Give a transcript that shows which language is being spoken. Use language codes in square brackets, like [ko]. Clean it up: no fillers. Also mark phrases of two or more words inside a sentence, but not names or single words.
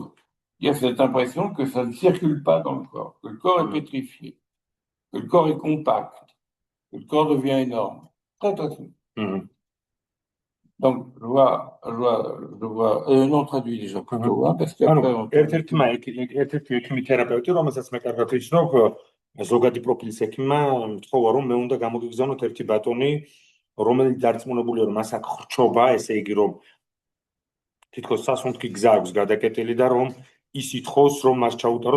[fr] Il y a cette impression que ça ne circule pas dans le corps, que le corps est pétrifié, que le corps est compact, que le corps devient énorme. Très. Donc, je vois, non traduit déjà plutôt, parce qu'après... [ka] ერთ-ერთი ექიმი-თერაპევტი, რომელსაც მე კარგად ვიცნობ, ზოგადი პროფილის ექიმმა მთხოვა, რომ მე უნდა გამოგიგზავნოთ ერთი ბატონი, რომელიც დარწმუნებულია, რომ მას აქვს ხრჩობა, ესე იგი, რომ თითქოს სასუნთქი გზა აქვს გადაკეტილი და რომ ის ითხოვს, რომ მას ჩაუტაროთ